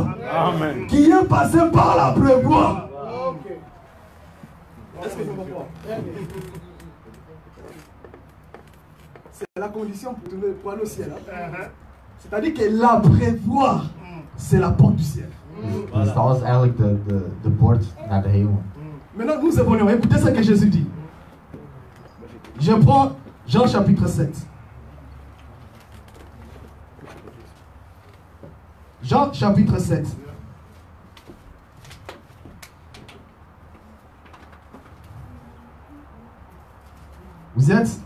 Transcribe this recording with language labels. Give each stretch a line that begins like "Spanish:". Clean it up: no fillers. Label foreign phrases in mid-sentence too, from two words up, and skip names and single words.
French: Amen. Qui est passé par la prévoie. Est-ce que je me comprends? C'est la condition pour aller au ciel. C'est-à-dire que la prévoie, c'est la porte du ciel.
Dutch: Dat is eigenlijk de poort naar de hemel.
French: Maintenant, nous évoluons. Écoutez ce que Jésus dit. Je prends Jean chapitre 7. Jean chapitre 7. Vous êtes?